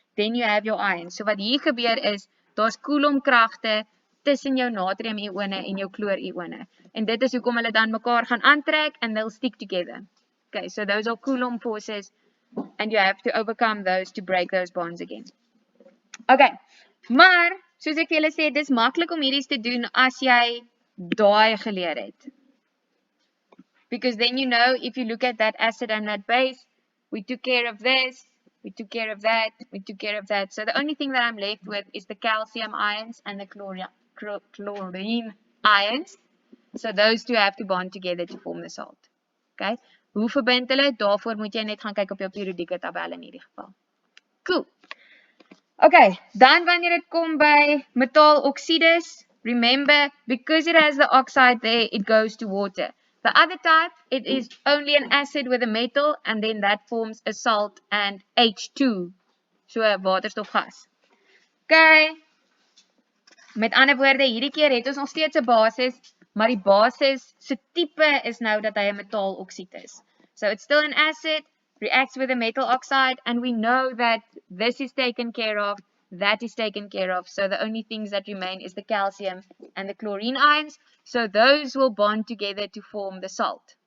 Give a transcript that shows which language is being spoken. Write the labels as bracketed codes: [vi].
[en] Then you have your ion. [af] So wat hier gebeur is, daar's Coulomb-kragte tussen jou natrium-ione en jou chloor-ione. En dit is hoekom hulle dan mekaar gaan aantrek [en] and they'll stick together. Okay, so those are Coulomb forces and you have to overcome those to break those bonds again. [af] Okay, maar soos ek vir julle sê, dis maklik om hierdie te doen as jy daai geleer het. [en] Because then you know, if you look at that acid and that base, we took care of this, we took care of that, we took care of that. So the only thing that I'm left with is the calcium ions and the chlorine ions. So those two have to bond together to form the salt. [af] Okay? Hoe verbind hulle? Daarvoor moet jy net gaan kyk op jou periodieke tabel in hierdie geval. [en] Cool. Okay, [af] dan wanneer dit kom by metaaloksides, [en] remember, because it has the oxide there, it goes to water. The other type, it is only an acid with a metal, and then that forms a salt and H2, so [af] 'n waterstofgas. Okay, met ander woorde, hierdie keer het ons nog steeds 'n basis, maar die basis se tipe is nou dat hy 'n metaaloksied is. [en] So it's still an acid, reacts with a metal oxide, and we know that this is taken care of, that is taken care of. So the only things that remain is the calcium and the chlorine ions. So those will bond together to form the salt.